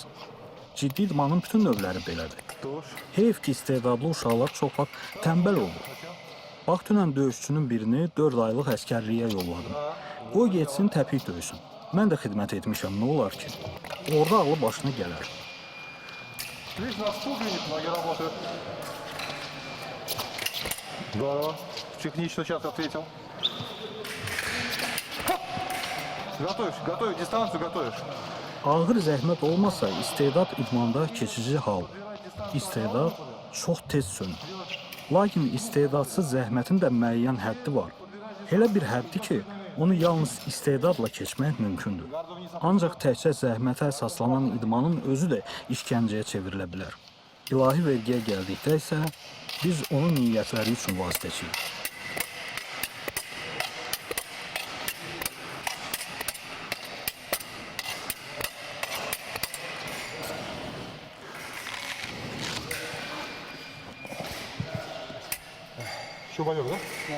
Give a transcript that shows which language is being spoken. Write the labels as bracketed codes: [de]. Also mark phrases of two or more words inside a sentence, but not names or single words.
[az] Ciddi idmanın bütün növləri belədir. Heyf ki, istedadlı uşaqlar çox vaxt tənbəl olur. Bax, dünən döyüşçünün birini 4 aylıq əskərliyə yolladım. Qoy getsin, təpik döysün. Mən də xidmət etmişəm, nə olar ki? Orada ağlı başına gələr. [ru] Здорово. Технично сейчас ответил. Готовишь, дистанцию готовишь. [az] Ağır zəhmət olmasa, istedad idmanda keçici hal. İstedad çox tez sönür. Lakin istedadsız zəhmətin də müəyyən həddi var. Elə bir həddi ki, onu yalnız istedadla keçmək mümkündür. Ancaq təkcə zəhmətə əsaslanan idmanın özü də işgəncəyə çevrilə bilər. İlahi vergiyə gəldikdə isə biz onun niyyətləri üçün vasitəçiyik. [ru] Еще болек, да? Да.